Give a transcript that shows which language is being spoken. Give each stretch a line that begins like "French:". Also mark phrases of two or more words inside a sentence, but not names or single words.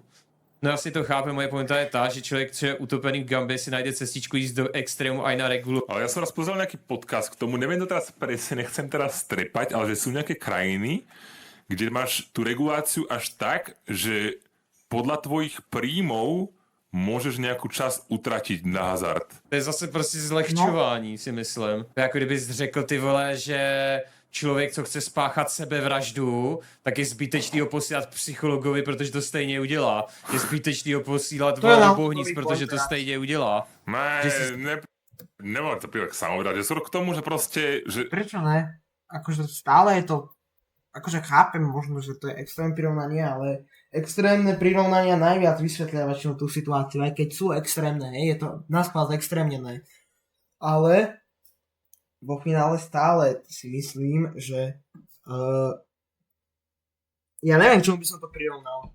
Slovak: No asi to chápem, moje pointa je tá, že človek, čo je utopený v gambe, si nájde cestičku ísť do extrému aj na regulu. Ale ja som raz pozrel nejaký podcast k tomu, neviem to teraz presne, nechcem teraz strepať, ale že sú nejaké krajiny, kde máš tú reguláciu až tak, že podľa tvojich príjmov môžeš nejakú časť utratiť na hazard.
Czech: To je zase prostě zlehčování, si myslím. To je jako kdybys řekl, ty vole, že člověk, co chce spáchat sebevraždu, tak je zbytečný ho posílat psychologovi, protože to stejně udělá. Je zbytečný ho posílat do bohnic, protože to stejně udělá.
Slovak: Nemám to pývať k samovražde. Skôr k tomu, že proste... Že... Prečo ne? Akože stále je to... Akože chápem možno, že to je extrémne prirovnanie, ale extrémne prirovnania najviac vysvetlia väčšinou tú situáciu, aj keď sú extrémne, je to naskladz extrémnené. Ale vo finále stále si myslím, že ja neviem, čomu by som to prirovnal.